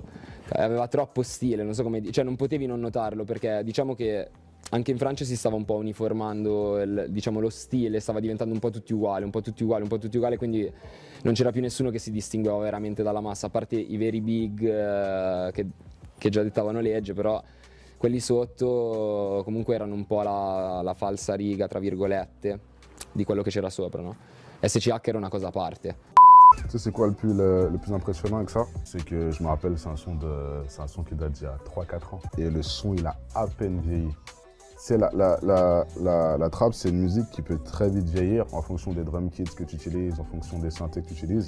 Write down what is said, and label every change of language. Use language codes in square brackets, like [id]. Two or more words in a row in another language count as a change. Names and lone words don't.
[it] Aveva troppo stile, non so come dire, cioè non potevi non notarlo perché diciamo che anche in Francia si stava un po' uniformando diciamo, lo stile, stava diventando un po' tutti uguali, un po' tutti uguali, un po' tutti uguali, quindi non c'era più nessuno che si distingueva veramente dalla massa, a parte i veri big che già dettavano legge, però quelli sotto comunque erano un po' la falsa riga, tra virgolette, di quello che c'era sopra, no? SCH era una cosa a parte. [fr] Tu sais c'est quoi le plus impressionnant avec ça? C'est que je me rappelle, c'est un son qui date d'il y a 3-4 ans. Et le son, il a à peine vieilli. C'est la trap, c'est une musique qui peut très vite vieillir en fonction des [en] drum kits [fr] que tu utilises, en fonction des synthés que tu utilises.